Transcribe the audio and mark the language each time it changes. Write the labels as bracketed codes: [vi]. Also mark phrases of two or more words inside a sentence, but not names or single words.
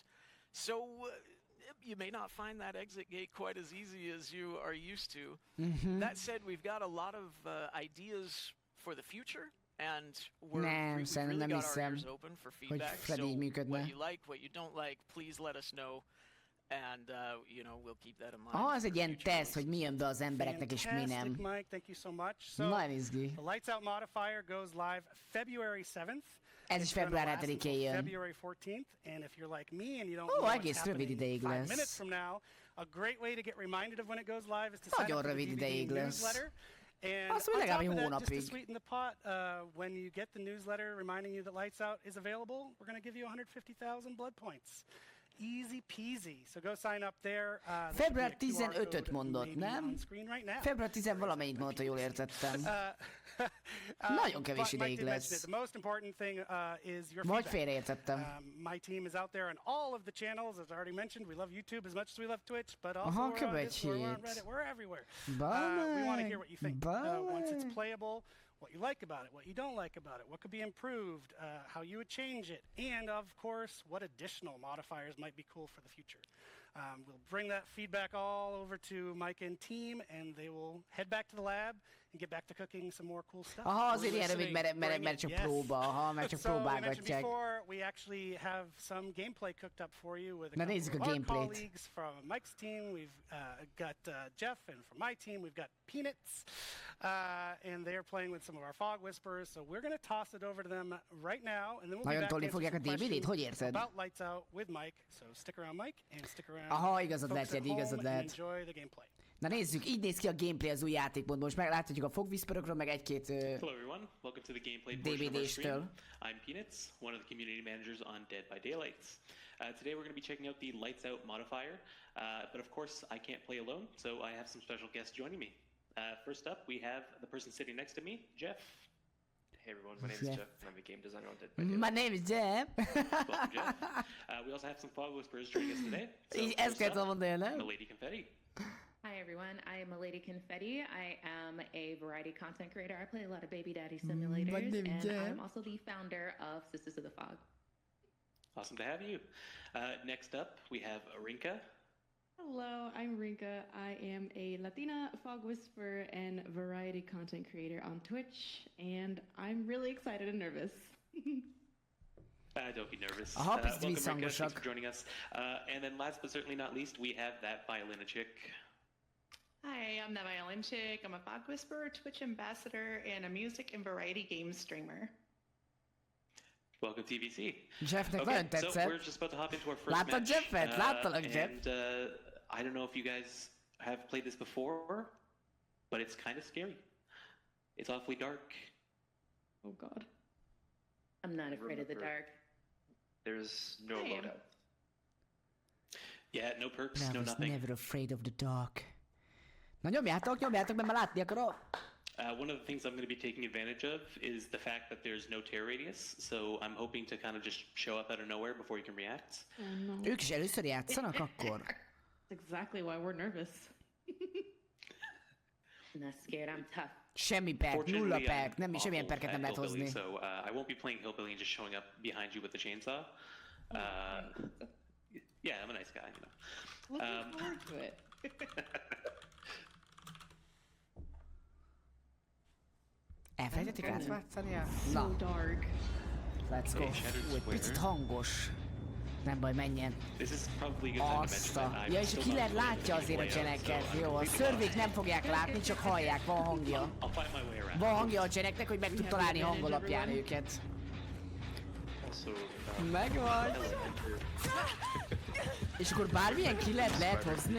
[en] So you may not find that exit gate quite as easy as you are used to. That said, we've got a lot of ideas for the future, and we've really got our ears open for feedback. So what you like, what you don't like, please let us know. and you know, we'll keep that in mind. [hu] Aha, ez [en] for [hu] egy ilyen [en] future [hu] teszt, hogy mi jön be az embereknek és mi [en] Fantastic, [hu] nem. [en] Mike. Thank you so much. So, [hu] Nagyon izgi. [en] the Lights Out modifier goes live February 7th. [hu] Ez is [en] It's gonna [hu] február [en] last [hu] 7-én [en] until [hu] jön. [en] February 14th, and if you're like me and you don't [hu] Ó, [en] know what's [hu] egész rövid [en] happening [hu] ideig [en] 5 [hu] lesz. [en] minutes from now, a great way to get reminded of when it goes live is to sign [hu] Nagyon [en] up for the [hu] rövid [en] DBD [hu] ideig lesz. [en] newsletter. And [hu] Azt mondja, [en] on [hu] legalább [en] top [hu] egy [en] of that, just to [hu] hónapig. [en] sweeten the pot, when you get the newsletter reminding you that Lights Out is available, we're going to give you 150,000 blood points. Easy peasy. So go sign up there. [hu] Február 15-öt mondott, nem? Február 10 valamennyit mondta, jól értettem. Nagyon kevés ideig lesz. [en] The most important thing is your [hu] Vagy [en] feedback. [hu] félreértettem. [en] My team is out there on all of the channels, as I already mentioned. We love YouTube as much as we love Twitch, but also [hu] Aha, [en] we're on Discord, we're on [hu] követjét. [en] Reddit, we're everywhere. [hu] Bye, [en] We want to hear what you think. Once it's [hu] bye. [en] playable, what you like about it, what you don't like about it, what could be improved, how you would change it, and of course, what additional modifiers might be cool for the future. We'll bring that feedback all over to Mike and team, and they will head back to the lab and get back to cooking some more cool stuff. [hu] Aha, azért ilyen rövid, [en] Bring [hu] mert [en] it, [hu] csak [en] yes. [hu] próba, aha, mert csak [en] So, I mentioned [hu] próbálgatják. [en] before, we actually have some gameplay cooked up for you with a [hu] Na [en] couple [hu] nézzük [en] of [hu] a [en] our [hu] gameplayt. [en] colleagues from Mike's team. We've got Jeff, and from my team, we've got Peanuts, and they are playing with some of our fog whisperers. So we're going to toss it over to them right now, and then we'll be [hu] Nagyon [en] back to [hu] tolni [en] answer [hu] fogják a [en] some [hu] DBD-t? Hogy [en] questions [hu] érted? [en] about Lights Out with Mike. So stick around, Mike, and stick around. [hu] Aha, igazad [en] folks [hu] lehet, [en] at [hu] Jedi, [en] home, [hu] igazad [en] and [hu] lehet. [en] enjoy the gameplay. [hu] Na nézzük, így néz ki a gameplay az új játékmódban. Most megláthatjuk a fogviszpörökről, meg egy-két [en] Hello everyone, welcome to the gameplay portion of our stream. [hu] DBD-stől. [en] I'm Peanuts, one of the community managers on Dead by Daylights. Today we're going to be checking out the Lights Out modifier, but of course I can't play alone, so I have some special guests joining me. First up, we have the person sitting next to me, Jeff. Hey everyone, my name is Jeff, and I'm a game designer on Dead by Daylight. My name is Jeff. Welcome, Jeff. We also have some fog whisperers joining us today. So [hu] Így ezt kell [en] first up, [hu] mondani, nem? [en] Lady Confetti. Hi everyone, I am a Lady Confetti. I am a variety content creator. I play a lot of baby daddy simulators, and I'm also the founder of Sisters of the Fog. Awesome to have you. Next up, we have Arinka. Hello, I'm Rinka. I am a Latina fog whisperer and variety content creator on Twitch, and I'm really excited and nervous. Don't be nervous. [hu] Aha, picit [en] Welcome, Rinka. Thanks [hu] visszhangosak. [en] for joining us. And then last but certainly not least, we have that violin chick. Hi, I'm the Violin Chick. I'm a fog whisperer, Twitch ambassador, and a music and variety game streamer. Welcome TVC. [hu] Jeffnek [en] Okay, [hu] nagyon [en] so [hu] tetszett. [en] we're just about to hop into our first [hu] Láttad [en] match. [hu] Jeffet? Láttalak, [en] Jeff? And I don't know if you guys have played this before, but it's kind of scary. It's awfully dark. Oh God. I'm not afraid of the dark. There's no I am. loadout. Yeah, no perks, I no was nothing. never afraid of the dark. [hu] Na nyomjátok, mert már látni akarok. [en] One of the things I'm going to be taking advantage of is the fact that there's no tear radius, so I'm hoping to kind of just show up out of nowhere before you can react. Oh no. [hu] Ők is először játszanak akkor? [en] That's exactly why we're nervous. I'm not scared, I'm tough. [hu] Semmi perk, [en] Fortunately, [hu] nulla [en] I'm [hu] perk, nem, semmilyen [en] awful [hu] perket nem [en] at [hu] lehet [en] Hillbilly, [hu] hozni. [en] so I won't be playing Hillbilly and just showing up behind you with the chainsaw. Yeah, I'm a nice guy, you know. Looking forward to it. [hu] Elfelejtették átváltani a... [en] So [hu] Na, [en] dark. let's go. [hu] Fú, egy picit hangos. Nem baj, menjen. [en] This is probably a good time to [hu] Azt [en] mention [hu] a... [en] that I'm [hu] Ja, és a [en] still [hu] killer [en] not [hu] látja azért a [en] playing the [hu] cseneket. [en] layout, so [hu] Jó, a [en] I'm [hu] szörvék nem fogják látni, csak hallják, van hangja. [en] I'll find my way around. [hu] Van hangja a cseneknek, hogy meg tud találni hang alapján őket. [en] Also, [hu] Megvan. És akkor bármilyen killert lehet hozni?